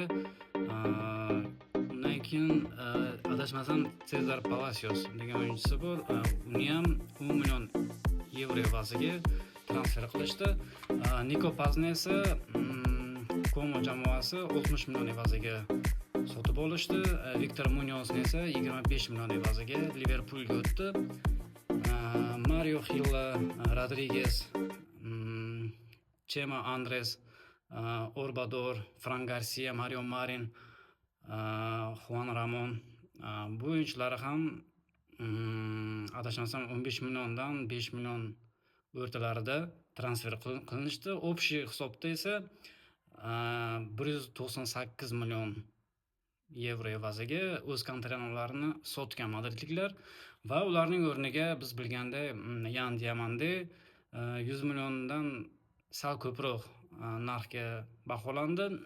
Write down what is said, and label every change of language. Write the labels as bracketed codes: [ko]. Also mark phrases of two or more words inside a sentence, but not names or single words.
[uz] Undan keyin adashmasam Cesar Palacios degan o'yinchisi bor. Uni ham 10 million yevro evaziga transfer qilishdi. Niko Pazni esa Como jamoasi 60 million evaziga sotib olishdi. Viktor Munyozni esa 25 million evaziga Liverpoolga o'tdi. Mario Hilla, Rodriguez, Chema Andres, Orbador, Fran Garcia, Mario Marin, Juan Ramon bu o'yinchilar ham adashmasam 15 milliondan 5 million o'rtalarida transfer qilinishdi. Общий hisobda esa 198 million yevro evaziga o'z kontraktlarini sotgan madridliklar va ularning o'rniga biz bilganday Yan Diamande 100 milliondan sal ko'proq narxga baholandi.